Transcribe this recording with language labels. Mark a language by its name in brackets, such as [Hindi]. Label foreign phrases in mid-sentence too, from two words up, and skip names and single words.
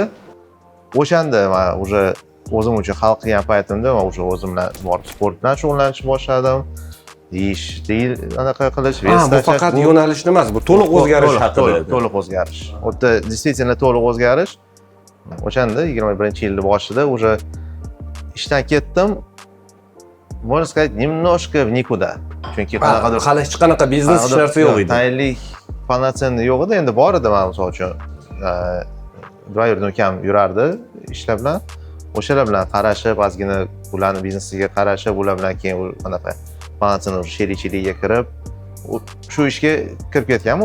[Uzbek] O'shanda men o'sha o'zim uchun hal qilgan paytimda men o'sha o'zim bilan borib sport bilan shug'ullanishni boshladim. Ish deyil, anaqa qilish, bu faqat yo'nalishni emas, bu to'liq o'zgarish haqida. To'liq o'zgarish. O'tda действительно to'liq o'zgarish. O'shanda 21-yilning boshida o'sha ishdan ketdim. [Russian] Можно сказать, немножко в никуда. [Uzbek] Chunki qanaqadir hali hech qanaqa biznes hech narsa yo'q edi. Tayinlik полноценный yo'q edi. Endi bor edi, men misol uchun driver ukam yurardi ishlar bilan. O'shalar bilan qarashib, ozgina ularning biznesiga qarashib, ular bilan keyin anaqa полноценный sherikchilikka kirib, shu ishga kirib ketganman.